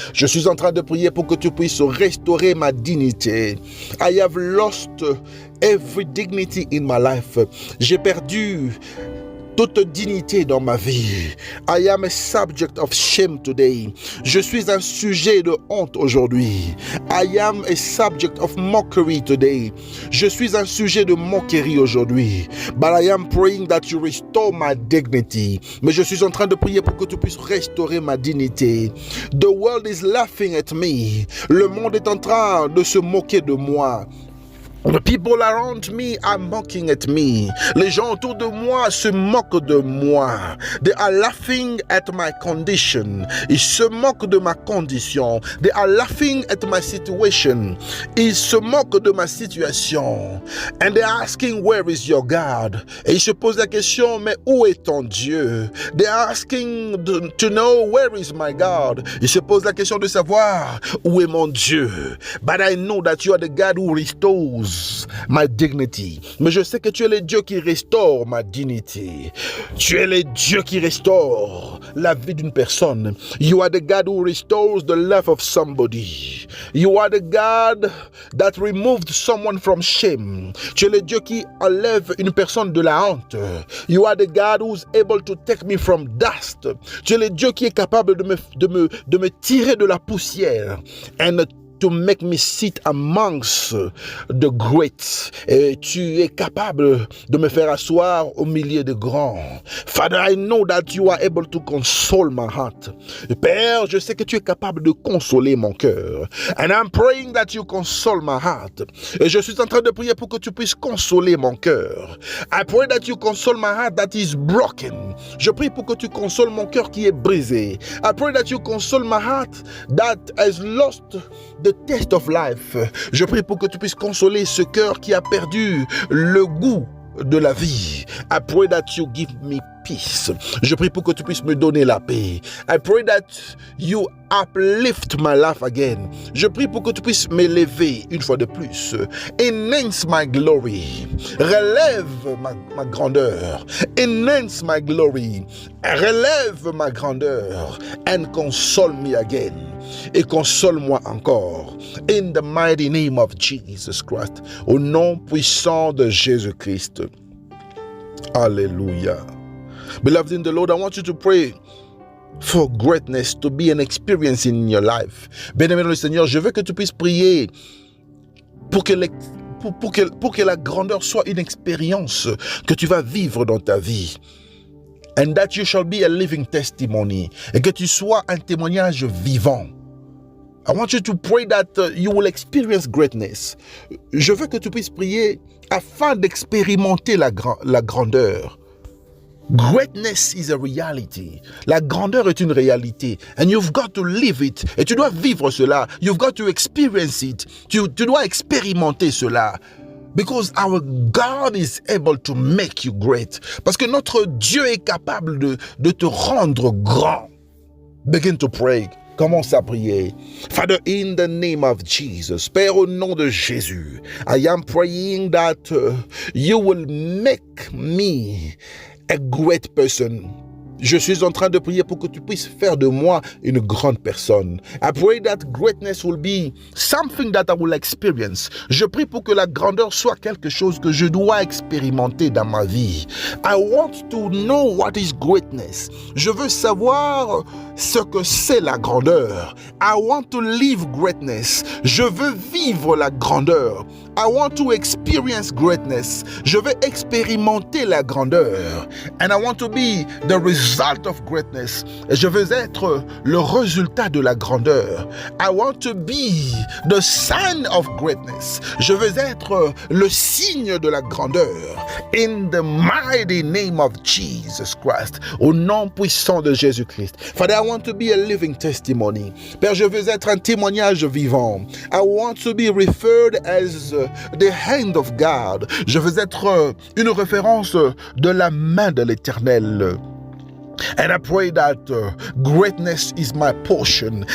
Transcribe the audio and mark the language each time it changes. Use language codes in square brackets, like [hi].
[fr] Je suis en train de prier pour que tu puisses restaurer ma dignité. [en] I have lost every dignity in my life. [fr] J'ai perdu toute dignité dans ma vie. [en] I am a subject of shame today. [fr] Je suis un sujet de honte aujourd'hui. [en] I am a subject of mockery today. [fr] Je suis un sujet de moquerie aujourd'hui. [en] But I am praying that you restore my dignity. [fr] Mais je suis en train de prier pour que tu puisses restaurer ma dignité. [en] The world is laughing at me. [fr] Le monde est en train de se moquer de moi. [en] The people around me are mocking at me. [fr] Les gens autour de moi se moquent de moi. [en] They are laughing at my condition. [fr] Ils se moquent de ma condition. [en] They are laughing at my situation. [fr] Ils se moquent de ma situation. [en] And they are asking, where is your God? [fr] Et ils se posent la question, mais où est ton Dieu? [en] They are asking to know, where is my God? [fr] Ils se posent la question de savoir, où est mon Dieu? [en] But I know that you are the God who restores my dignity. [fr] Mais je sais que tu es le Dieu qui restaure ma dignité. Tu es le Dieu qui restaure la vie d'une personne. [en] You are the God who restores the life of somebody. You are the God that removed someone from shame. [fr] Tu es le Dieu qui enlève une personne de la honte. [en] You are the God who's able to take me from dust. [fr] Tu es le Dieu qui est capable de me tirer de la poussière [en] and to make me sit amongst the great. [fr] Et tu es capable de me faire asseoir au milieu de grands. [en] Father, I know that you are able to console my heart. [fr] Père, je sais que tu es capable de consoler mon cœur. [en] And I'm praying that you console my heart. [fr] Et je suis en train de prier pour que tu puisses consoler mon cœur. [en] I pray that you console my heart that is broken. [fr] Je prie pour que tu consoles mon cœur qui est brisé. [en] I pray that you console my heart that has lost the taste of life. [fr] Je prie pour que tu puisses consoler ce cœur qui a perdu le goût de la vie. [en] I pray that you give me peace. [fr] Je prie pour que tu puisses me donner la paix. [en] I pray that you uplift my life again. [fr] Je prie pour que tu puisses m'élever une fois de plus. [en] Enhance my glory. [fr] Relève ma grandeur. [en] Enhance my glory. [fr] Relève ma grandeur. [en] And console me again. [fr] Et console-moi encore. [en] In the mighty name of Jesus Christ. [fr] Au nom puissant de Jésus-Christ. Alléluia. [en] Beloved in the Lord, I want you to pray for greatness to be an experience in your life. [fr] Bien-aimé dans le Seigneur, je veux que tu puisses prier pour que la grandeur soit une expérience que tu vas vivre dans ta vie. [en] And that you shall be a living testimony. [fr] Et que tu sois un témoignage vivant. [en] I want you to pray that you will experience greatness. [fr] Je veux que tu puisses prier afin d'expérimenter la grandeur. [en] Greatness is a reality. [fr] La grandeur est une réalité. [en] And you've got to live it. [fr] Et tu dois vivre cela. [en] You've got to experience it. [fr] Tu dois expérimenter cela. [en] Because our God is able to make you great. [fr] Parce que notre Dieu est capable de te rendre grand. [en] Begin to pray. [fr] Commence à prier. [en] Father, in the name of Jesus, [fr] Père, au nom de Jésus, [en] I am praying that you will make me a great person. [fr] Je suis en train de prier pour que tu puisses faire de moi une grande personne. [en] I pray that greatness will be something that I will experience. [fr] Je prie pour que la grandeur soit quelque chose que je dois expérimenter dans ma vie. [en] I want to know what is greatness. [fr] Je veux savoir ce que c'est la grandeur. [en] I want to live greatness. [fr] Je veux vivre la grandeur. [en] I want to experience greatness. [fr] Je veux expérimenter la grandeur. [en] And I want to be the result of greatness. [fr] Et je veux être le résultat de la grandeur. [en] I want to be the sign of greatness. [fr] Je veux être le signe de la grandeur. [en] In the mighty name of Jesus Christ. [fr] Au nom puissant de Jésus-Christ. [en] Father, I want to be a living testimony. [fr] Père, je veux être un témoignage vivant. [en] I want to be referred as the hand of God. [fr] Je veux être une référence de la main de l'Éternel. [en] And I pray that greatness is my portion.